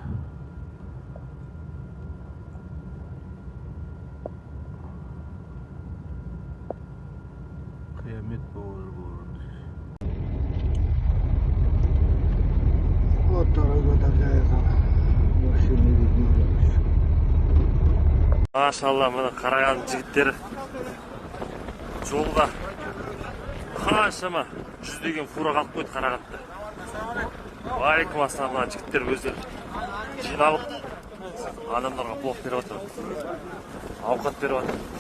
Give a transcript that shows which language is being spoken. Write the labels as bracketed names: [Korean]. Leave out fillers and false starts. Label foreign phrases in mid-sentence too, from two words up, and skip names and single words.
[Kazakh] Қиямет болар бұл. [Russian] Вот дорога такая, машина видно. [Kazakh] Машалла, мына қараған жігіттер жолда қаншама жүздеген фура қалып қойды Қарағандыда. [Arabic] عليكم السلام, [Kazakh] мына жігіттер өздері жиналып адамдарға плов беріп отыр, ауқат беріп отыр.